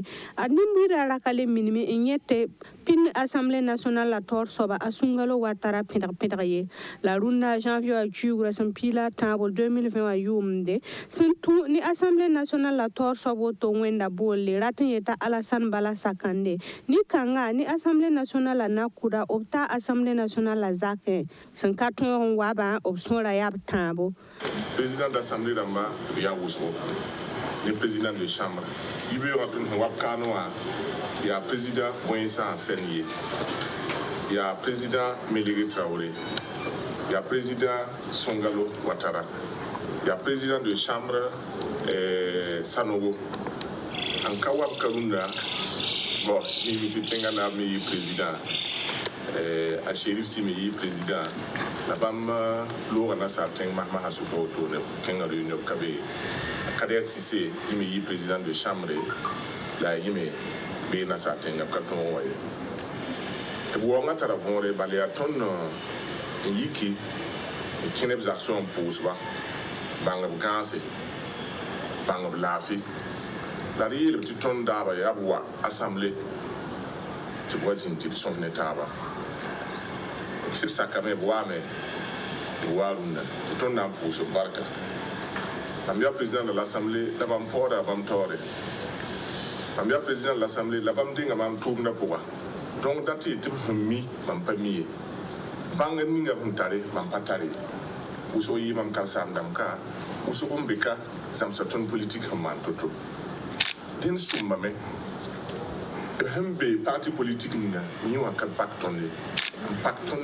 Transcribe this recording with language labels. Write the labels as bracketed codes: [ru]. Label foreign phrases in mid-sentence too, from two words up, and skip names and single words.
[mos] ad nimbuirã raka le minime n yẽ tɩ pĩnd [fr] assemblée nationale [mos] la taoor soaba a sũngalo wa tara pẽdg ye la rũnda janvier a kuugrã sẽn piila tãabl 2020 a yʋʋmde sẽn tũ ne [fr] assemblée nationale [mos] la taoor soab woto wẽnda boolle rat n yeta Alassane Bala sakãnde nin-kãngã ne [fr] assemblée nationale [mos] la nakʋda b ta [fr] assemblée nationale [mos] la zakẽ sẽn ka tõog n wabã b sõra yaa b tãabo [fr] président d'assemblée [mos] rãmba b yaa wʋsgo ne [fr] président de chambre [mos] yibeoogã tʋm sẽn wab kaanẽ wã yaa président Boyensa Sẽn ye yaa président Melege Traoré yaa président Songalo Ouattara yaa [fr] président de chambre [mos] Sanogo n ka wab ka rũndã bon yĩmi tɩ tẽngã naab me yɩ président a Chérif Sy me yɩ président la bãmb loogã nasaab tẽng masmasã sʋka wotone kẽngã réunion ka be Kader Cissé yẽ me yɩ [fr] président de chambre [mos] la yẽ me bee nasaab tẽngã b ka tõog wa ye tɩ b waoongã tara võore bala yaa tõnd n yiki n kẽ neb zagsõ n pʋʋsba bãng b gãase bãng b laafɩ la d yeelb tɩ tõnd daaba yaa b wa assemblée tɩ b wa zĩnd tɩ d sõs ne taaba b sɩb sakame b waame tɩ b waa rũndã tɩ tõnd na n pʋʋs b barka mam yaa [fr] président de l'assemblée [mos] la bãmb paooda bãmb taoore mam yaa [fr] président de l'assemblée [mos] la bãmb denga mam tʋʋmdã pʋga donc dat tɩ tɩ b sẽn mi mam pa mi ye bãng ninga b sẽn tare mam pa tare wʋsg yɩ mam karsaam dãmb ka wʋsg n be ka zãmsa tõnd politique sẽn maan to-to dẽnd sʋmbame sẽn be [fr] parti politique [mos] ninga yẽ wã ka pak tõnd ye n pak tõnd